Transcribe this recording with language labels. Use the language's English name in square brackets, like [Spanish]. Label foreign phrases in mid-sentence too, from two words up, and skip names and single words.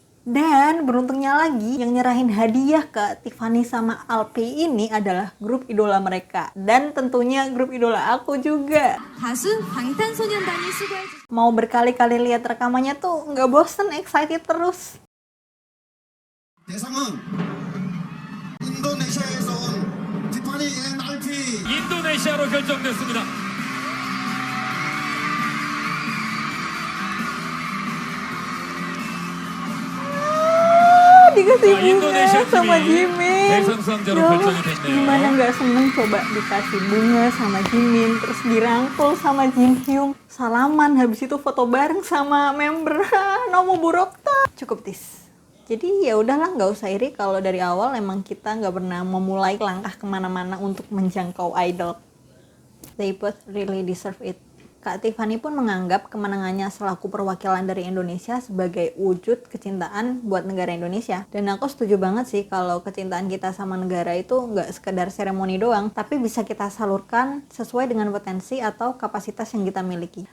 [Indonesian] Dan beruntungnya lagi yang nyerahin hadiah ke Tiffany sama Alpi ini adalah grup idola mereka. Dan tentunya grup idola aku juga. Mau berkali-kali lihat rekamannya tuh nggak bosen, excited terus. [Korean] 대상은 인도네시아에서 온 티파니 앤 알피. 인도네시아로 결정됐습니다. [Indonesian] Dikasih bunga sama Jimin. Gimana nggak seneng coba dikasih bunga sama Jimin, terus dirangkul sama Jin Hyung, salaman, habis itu foto bareng sama member Nomu Burokta. Cukup tis. Jadi ya udahlah, nggak usah iri kalau dari awal emang kita nggak pernah memulai langkah kemana-mana untuk menjangkau idol. [English] They both really deserve it. [Indonesian] Kak Tiffany pun menganggap kemenangannya selaku perwakilan dari Indonesia sebagai wujud kecintaan buat negara Indonesia. Dan aku setuju banget sih kalau kecintaan kita sama negara itu nggak sekedar seremoni doang, tapi bisa kita salurkan sesuai dengan potensi atau kapasitas yang kita miliki.